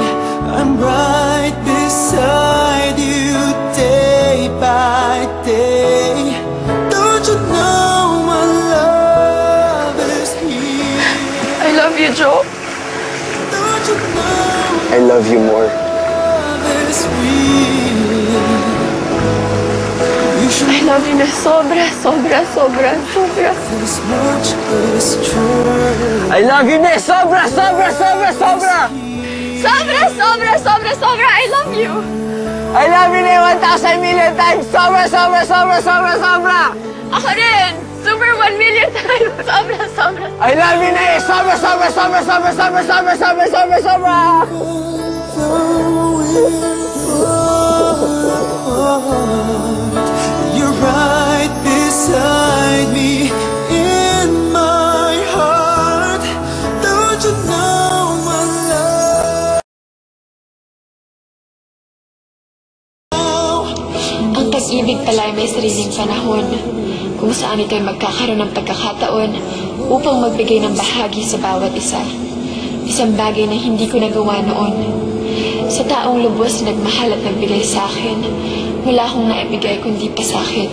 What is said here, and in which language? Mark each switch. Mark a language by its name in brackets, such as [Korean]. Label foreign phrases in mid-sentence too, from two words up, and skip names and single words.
[English] I'm right beside you day by day. Don't you know my love is here? I love you, Joe. Don't you know I love you more. love is real? You should I love you [Filipino] na sobra, sobra, sobra, sobra. [English] this much is true. I love you, ne! [Filipino] Sobra, sobra, sobra, sobra! Sobra, sobra, sobra, sobra. [English] I love you. I love you, ne! 1,000 million times! [Filipino] Sobra, sobra, sobra, sobra, sobra! Ako rin. [English] Super 1 million times. [Filipino] Sobra, sobra. [English] I love you, ne! [Filipino] Sobra, sobra, sobra, sobra, sobra, sobra, sobra, sobra, sobra! [English] Though we're far apart, you're right beside me in my heart. Don't you know my love? [Filipino] Ang pag-ibig pala ay may sariling panahon kung saan ito'y magkakaroon ng pagkakataon upang magbigay ng bahagi sa bawat isa. Isang bagay na hindi ko nagawa noon. Sa taong lubos na nagmahal at nagbigay sa akin, wala akong naibigay kundi pasakit.